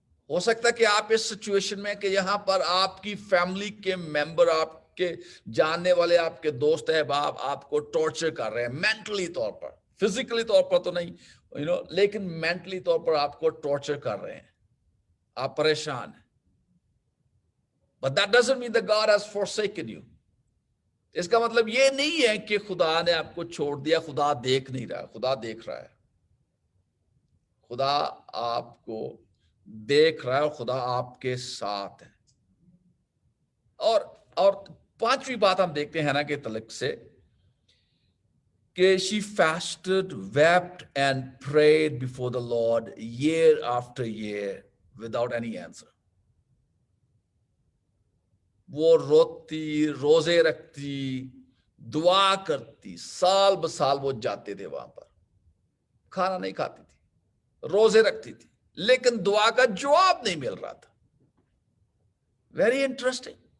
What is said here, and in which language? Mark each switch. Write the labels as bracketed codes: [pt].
[ur] ہو سکتا ہے کہ آپ اس سچویشن میں کہ یہاں پر آپ کی فیملی کے ممبر, آپ کے جاننے والے, آپ کے دوست احباب آپ کو ٹارچر کر رہے ہیں مینٹلی طور پر, فزیکلی طور پر تو نہیں, لیکن مینٹلی طور پر آپ کو ٹارچر کر رہے ہیں, آپ پریشان ہیں. [en] But that doesn't mean that God has forsaken you. [ur] اس کا مطلب یہ نہیں ہے کہ خدا نے آپ کو چھوڑ دیا, خدا دیکھ نہیں رہا. خدا دیکھ رہا ہے, خدا آپ کو دیکھ رہا ہے, اور خدا آپ کے ساتھ ہے. اور پانچویں بات ہم دیکھتے ہیں ہینا کے تعلق سے کہ [en] she fasted, wept and prayed before the Lord year after year without any answer. [ur] وہ روتی, روزے رکھتی, دعا کرتی, سال بسال وہ جاتے تھے وہاں پر, کھانا نہیں کھاتی تھی, روزے رکھتی تھی, لیکن دعا کا جواب نہیں مل رہا تھا. Very interesting.